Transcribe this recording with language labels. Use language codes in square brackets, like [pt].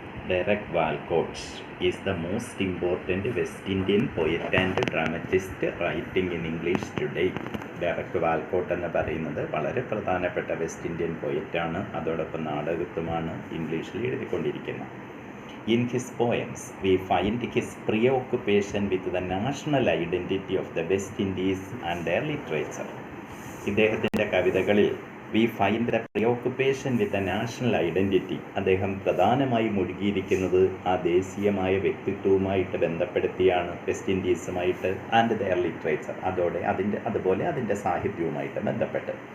[en] Derek Walcott is the most important West Indian poet and dramatist writing in English today. [ml] Derek വാൽക്കോട്ട് എന്ന് പറയുന്നത് വളരെ പ്രധാനപ്പെട്ട west Indian പോയറ്റാണ്. അതോടൊപ്പം നാടകത്വമാണ് ഇംഗ്ലീഷിൽ എഴുതിക്കൊണ്ടിരിക്കുന്നത്. [en] In his poems, we find his preoccupation with the national identity of the West Indies and their literature. [ml] ഇദ്ദേഹത്തിൻ്റെ കവിതകളിൽ [en] We find the preoccupation with the national identity. [ml] അദ്ദേഹം പ്രധാനമായി മുഴുകിയിരിക്കുന്നത് ആ ദേശീയമായ വ്യക്തിത്വവുമായിട്ട് ബന്ധപ്പെടുത്തിയാണ്, വെസ്റ്റ് ഇൻഡീസുമായിട്ട് [en] and their literature, [ml] അതുപോലെ അതിൻ്റെ സാഹിത്യവുമായിട്ട് ബന്ധപ്പെട്ട്.